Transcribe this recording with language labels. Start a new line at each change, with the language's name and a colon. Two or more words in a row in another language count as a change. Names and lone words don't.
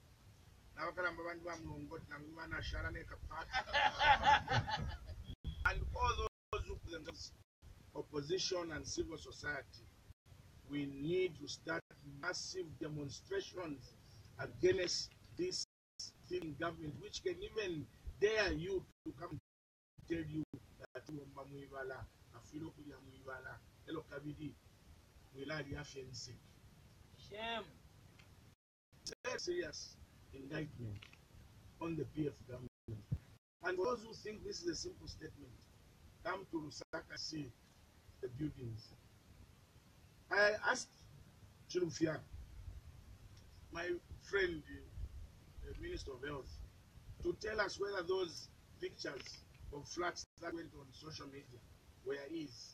English: And all those who present opposition and civil society, we need to start massive demonstrations against this government, which can even dare you to come and tell you
Bemba: atumba mwibala afilo kulya mwibala elo kabidi mwilali afensi.
English: Shame. Very serious indictment on the PF government. And for those who think this is a simple statement, come to Lusaka, see the buildings. I asked Chilufia, my friend, the Minister of Health, to tell us whether those pictures of flats that went on social media were his.